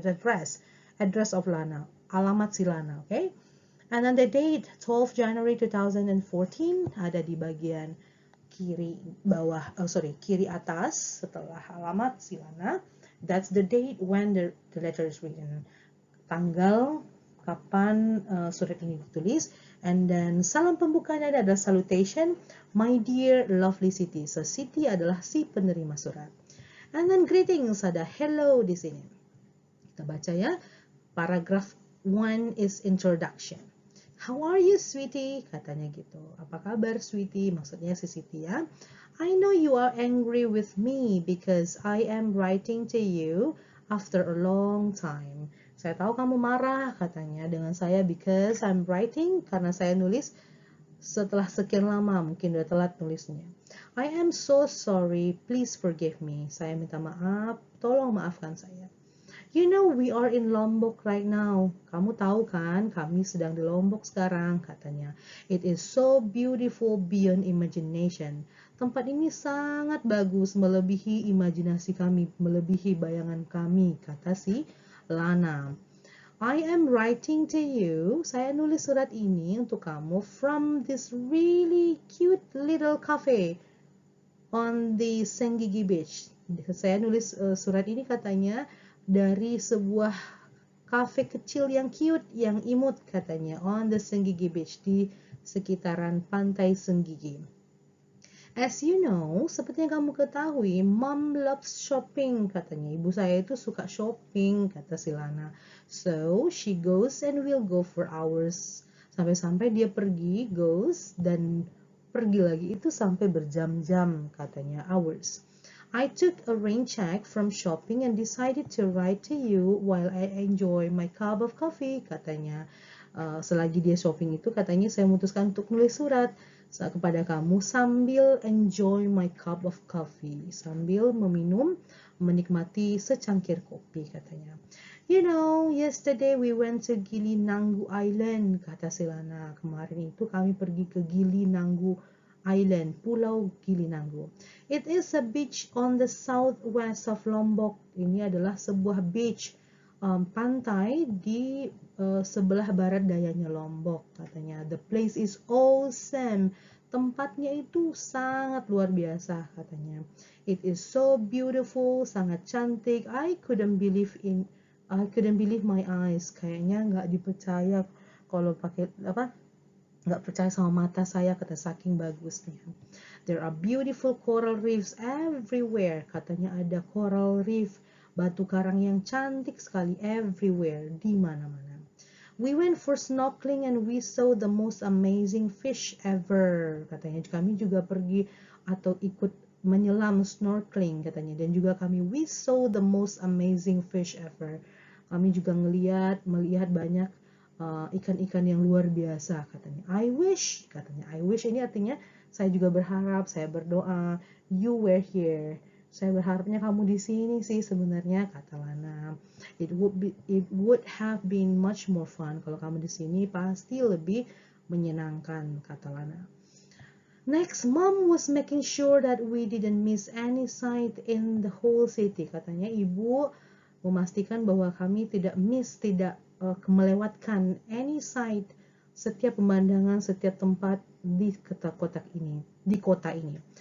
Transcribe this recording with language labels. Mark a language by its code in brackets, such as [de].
[en] Address of Lana, [id] alamat si Lana, [en] okay? And then the date, [id] 12 January 2014, ada di bagian kiri bawah, kiri atas setelah alamat si Lana. [en] That's the date when the letter is written. [id] Tanggal kapan surat ini ditulis. [en] And then [id] salam pembukanya adalah [en] salutation, my dear lovely Siti. [id] So Siti adalah si penerima surat. [en] And then greetings, [id] ada hello di sini. Kita baca ya. [en] Paragraph 1 is introduction. How are you, sweetie? [id] Katanya gitu. Apa kabar, [en] sweetie? [id] Maksudnya si Siti ya. [en] I know you are angry with me because I am writing to you after a long time. [id] Saya tahu kamu marah, katanya, dengan saya [en] because I'm writing, [id] karena saya nulis setelah sekian lama, mungkin udah telat nulisnya. [en] I am so sorry, please forgive me. [id] Saya minta maaf, tolong maafkan saya. [en] You know we are in Lombok right now. [id] Kamu tahu kan, kami sedang di Lombok sekarang, katanya. [en] It is so beautiful beyond imagination. [id] Tempat ini sangat bagus, melebihi imajinasi kami, melebihi bayangan kami, kata si Lana. [en] I am writing to you. [id] Saya nulis surat ini untuk kamu [en] from this really cute little cafe on the Senggigi Beach. [id] Saya nulis surat ini, katanya, dari sebuah kafe kecil yang cute, yang imut, katanya, [en] on the Senggigi Beach, [id] di sekitaran pantai Senggigi. [en] As you know, [id] seperti yang kamu ketahui, [en] Mom loves shopping, katanya. [id] Ibu saya itu suka shopping, kata si Lana. [en] So, she goes and will go for hours. [id] Sampai-sampai dia pergi, goes, dan pergi lagi itu sampai berjam-jam, katanya, hours. [en] I took a rain check from shopping and decided to write to you while I enjoy my cup of coffee, [id] katanya. Selagi dia shopping itu, katanya, saya memutuskan untuk nulis surat kepada kamu sambil [en] enjoy my cup of coffee, [id] sambil meminum, menikmati secangkir kopi, katanya. [en] You know, yesterday we went to Gili Nanggu Island, [id] kata si Lana. Kemarin itu kami pergi ke Gili Nanggu Island, Pulau Gili Nanggu. [en] It is a beach on the southwest of Lombok. [id] Ini adalah sebuah beach, pantai di sebelah barat dayanya Lombok, katanya. [en] The place is awesome. [id] Tempatnya itu sangat luar biasa, katanya. [en] It is so beautiful, [id] sangat cantik. [en] I couldn't believe my eyes. [id] Kayaknya nggak dipercaya kalau pakai nggak percaya sama mata saya, kata, saking bagusnya. [en] There are beautiful coral reefs everywhere, [id] katanya, ada coral reef, batu karang yang cantik sekali, everywhere, di mana-mana. [en] We went for snorkeling and we saw the most amazing fish ever, [id] katanya. Kami juga pergi atau ikut menyelam, snorkeling, katanya, dan juga [en] we saw the most amazing fish ever. [id] Kami juga melihat banyak ikan-ikan yang luar biasa, katanya. [en] I wish, [id] katanya. I wish ini artinya saya juga berharap, saya berdoa, [en] you were here. [id] Saya berharapnya kamu di sini sih sebenarnya, kata Lana. [en] It would have been much more fun. [id] Kalau kamu di sini pasti lebih menyenangkan, kata Lana. [en] Next, Mom was making sure that we didn't miss any sight in the whole city. [id] Katanya ibu memastikan bahwa kami tidak melewatkan [en] any sight, [id] setiap pemandangan, setiap tempat di kota ini.